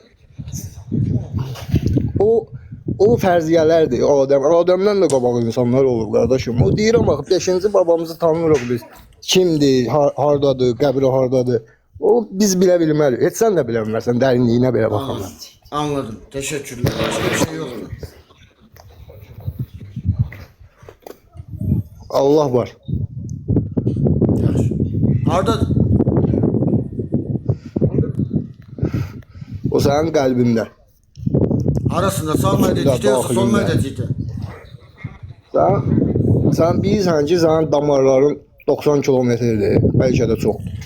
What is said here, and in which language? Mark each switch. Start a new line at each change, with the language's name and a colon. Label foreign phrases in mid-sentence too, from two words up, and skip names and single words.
Azerbaijani: O fərziyələrdir. Adəmdən də qabaq insanlar olur, qardaşım. O deyirəm bax, 5-ci babamızı tanımırıq biz. Kimdir, hardadır, qəbri hardadır. O biz bilə bilmərik. Heç sən də bilə bilmərsən, dərinliyinə belə baxamam.
Turkish: Anladım. Teşekkürler. Başka bir şey yoktu.
Azerbaijani: Allah var. Hardadır? O sənin qəlbində. Arasında sağ mədəcikdə yoxsa sol mədəcikdə? Sən bilirsən ki, sənin damarların 90 kilometrdir, bəlkə də çoxdur.